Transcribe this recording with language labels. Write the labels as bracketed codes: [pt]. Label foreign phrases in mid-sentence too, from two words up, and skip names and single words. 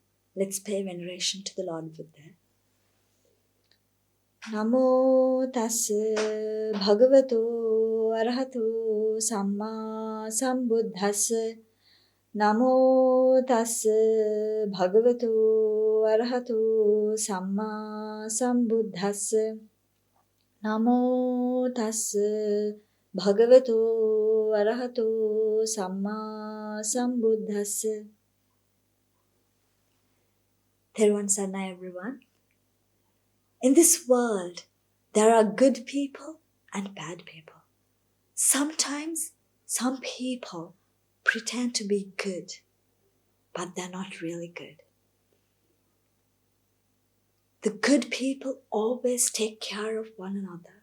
[en] Let's pay veneration to the Lord Buddha. [pi] Namo tassa bhagavato arahato samma sambuddhassa. Namo tassa bhagavato arahato samma sambuddhassa. Namo tassa bhagavato arahato samma sambuddhassa. [si] Theruvan Saranai, [en] everyone. In this world, there are good people and bad people. Sometimes some people pretend to be good, but they're not really good. The good people always take care of one another.